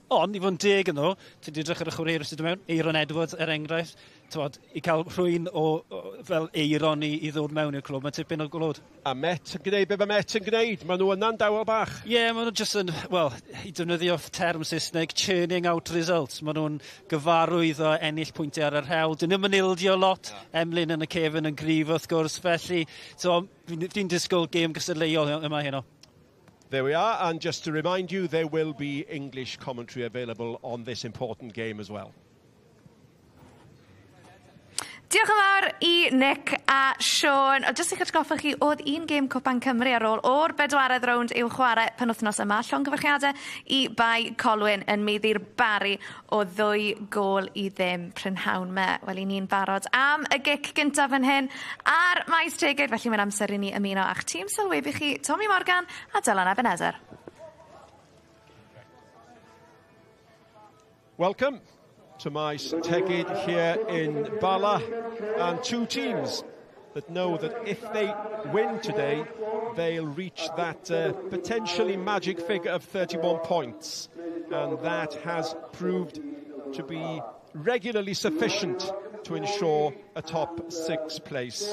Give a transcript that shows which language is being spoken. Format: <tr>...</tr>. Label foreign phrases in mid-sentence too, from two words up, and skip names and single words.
<cy>Ond, i fod yn deg yn nhw, ti'n edrych ar y chwaraewyr sydd mewn, Aaron Edwards enghraifft, i cael rhywun fel Aaron i ddod mewn i'r clwb, mae'n tipyn o glod. A Met yn gwneud be mae Met yn gwneud, maen nhw yna'n dawel bach. Ie, maen nhw jyst yn, i defnyddio term Saesneg,</cy> <en>churning out results.</en> <cy>Maen nhw'n gyfarwydd o ennill pwyntiau ar yr hewl. Dyn nhw'n ildio lot, Emlyn yn y cefn yn gryf wrth gwrs, felly fi'n disgwyl gêm gystadleuol yma heno.</cy> <en>There we are, and just to remind you, there will be English commentary available on this important game as well.</en> <cy>Diolch yn fawr i Nick a Sean. Jyst i'ch atgoffa chi, oedd un gêm Cwpan Cymru ar ôl o'r bedwaredd rownd i'w chwarae penwythnos yma. Llongyfarchiadau i bai Colwyn yn meiddi'r Bari o 2 gôl i 0 prynhawn me. Wel, i ni'n barod am y gic gyntaf yn hyn ar Maes Tegid. Felly mae'n amser i ni ymuno a'ch tîm sylwebu chi Tommy Morgan a Dylan Ebenezer.</cy> <en>Welcome to Maes Tegid here in Bala, and 2 teams that know that if they win today, they'll reach that potentially magic figure of 31 points, and that has proved to be regularly sufficient to ensure a top 6 place.</en>